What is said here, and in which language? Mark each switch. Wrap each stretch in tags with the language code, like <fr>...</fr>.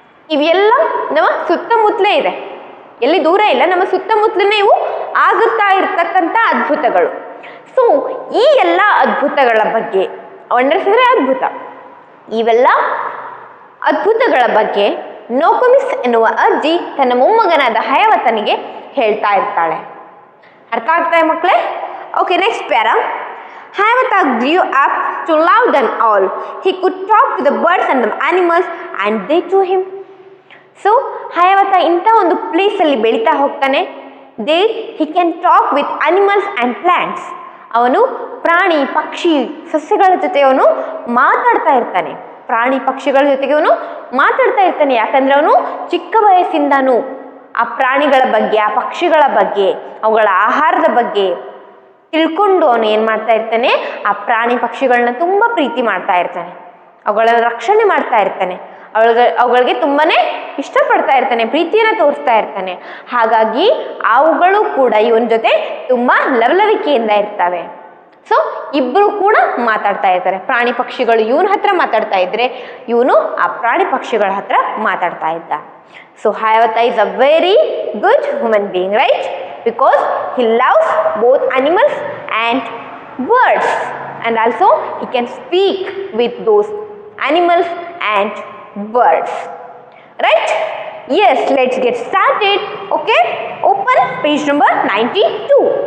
<kn>ಇವೆಲ್ಲ ನಮ್ಮ ಸುತ್ತಮುತ್ತಲೇ ಇದೆ, ಎಲ್ಲಿ ದೂರ ಇಲ್ಲ, ನಮ್ಮ ಸುತ್ತಮುತ್ತಲೇ ಇವು ಆಗುತ್ತಾ ಇರ್ತಕ್ಕಂಥ ಅದ್ಭುತಗಳು. ಸೊ ಈ ಎಲ್ಲ ಅದ್ಭುತಗಳ ಬಗ್ಗೆ, ವಂಡರ್ಸ್ ಅಂದರೆ ಅದ್ಭುತ, ಇವೆಲ್ಲ ಅದ್ಭುತಗಳ ಬಗ್ಗೆ ನೋಕುಮಿಸ್ ಎನ್ನುವ ಅಜ್ಜಿ ತನ್ನ ಮೊಮ್ಮಗನಾದ ಹಯಾವಾತನಿಗೆ ಹೇಳ್ತಾ ಇರ್ತಾಳೆ. ಅರ್ಥ ಆಗ್ತಾನೆ ಮಕ್ಕಳೇ?</kn> <en>Okay, next para. Hayavata grew up to love them all. He could talk to the birds and the animals and they to him.</en> <kn>So ಹಯಾವಾತ ಇಂಥ ಒಂದು ಪ್ಲೇಸಲ್ಲಿ ಬೆಳೀತಾ ಹೋಗ್ತಾನೆ.</kn> <en>he can talk with animals and plants.</en> <kn>ಅವನು ಪ್ರಾಣಿ, ಪಕ್ಷಿ, ಸಸ್ಯಗಳ ಜೊತೆ ಅವನು ಮಾತಾಡ್ತಾ ಇರ್ತಾನೆ. ಪ್ರಾಣಿ ಪಕ್ಷಿಗಳ ಜೊತೆಗೆ ಅವನು ಮಾತಾಡ್ತಾ ಇರ್ತಾನೆ. ಯಾಕಂದ್ರೆ ಅವನು ಚಿಕ್ಕ ವಯಸ್ಸಿಂದನೂ ಆ ಪ್ರಾಣಿಗಳ ಬಗ್ಗೆ, ಆ ಪಕ್ಷಿಗಳ ಬಗ್ಗೆ, ಅವುಗಳ ಆಹಾರದ ಬಗ್ಗೆ ತಿಳ್ಕೊಂಡು ಅವನು ಏನು ಮಾಡ್ತಾ ಇರ್ತಾನೆ, ಆ ಪ್ರಾಣಿ ಪಕ್ಷಿಗಳನ್ನ ತುಂಬ ಪ್ರೀತಿ ಮಾಡ್ತಾ ಇರ್ತಾನೆ, ಅವುಗಳ ರಕ್ಷಣೆ ಮಾಡ್ತಾ ಇರ್ತಾನೆ, ಅವುಗಳಿಗೆ ತುಂಬಾನೇ ಇಷ್ಟಪಡ್ತಾ ಇರ್ತಾನೆ, ಪ್ರೀತಿಯನ್ನು ತೋರಿಸ್ತಾ ಇರ್ತಾನೆ. ಹಾಗಾಗಿ ಅವುಗಳು ಕೂಡ ಇವನ ಜೊತೆ ತುಂಬ ಲವಲವಿಕೆಯಿಂದ ಇರ್ತವೆ. ಸೊ ಇಬ್ಬರು ಕೂಡ ಮಾತಾಡ್ತಾ ಇರ್ತಾರೆ. ಪ್ರಾಣಿ ಪಕ್ಷಿಗಳು ಇವನ ಹತ್ರ ಮಾತಾಡ್ತಾ ಇದ್ರೆ, ಇವನು ಆ ಪ್ರಾಣಿ ಪಕ್ಷಿಗಳ ಹತ್ರ ಮಾತಾಡ್ತಾ ಇದ್ದ.</kn> <en>So Hiawatha is a very good human being, right? Because he loves both animals and birds, and also he can speak with those animals and birds, right? Yes, let's get started. Okay, open page number 92.</en>